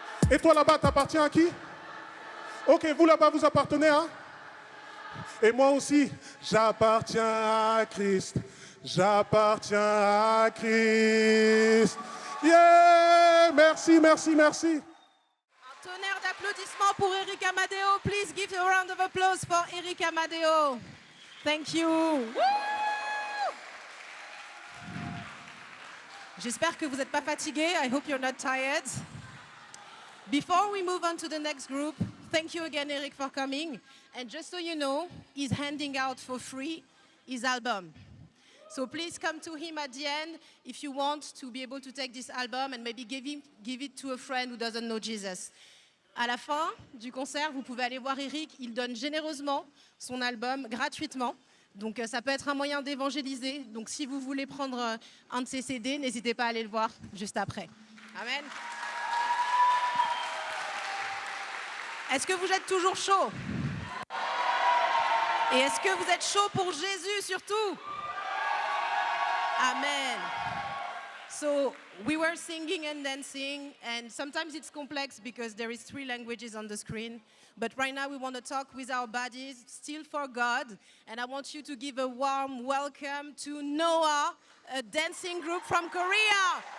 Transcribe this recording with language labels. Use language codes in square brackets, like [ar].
[fr] Et toi là-bas, t'appartiens à qui? Ok, vous là-bas, vous appartenez à? Et moi aussi, j'appartiens à Christ. J'appartiens à Christ. Yeah! Merci. Un tonnerre d'applaudissements pour Eric Amadeo. [en] Please give a round of applause for Eric Amadeo. Thank you. Woo! [fr] J'espère que vous n'êtes pas fatigués. [en] I hope you're not tired. Before we move on to the next group, thank you again, Eric, for coming. And just so you know, he's handing out for free his album. So please come to him at the end if you want to be able to take this album and maybe give it to a friend who doesn't know Jesus. [fr] À la fin du concert, vous pouvez aller voir Eric. Il donne généreusement son album gratuitement. Donc ça peut être un moyen d'évangéliser. Donc si vous voulez prendre un de ses CD, n'hésitez pas à aller le voir juste après. Amen. Est-ce que vous êtes toujours chaud? Et est-ce que vous êtes chaud pour Jésus surtout? Amen. [en] So we were singing and dancing, and sometimes it's complex because there is 3 languages on the screen. But right now we want to talk with our bodies, still for God. And I want you to give a warm welcome to Noah, a dancing group from Korea.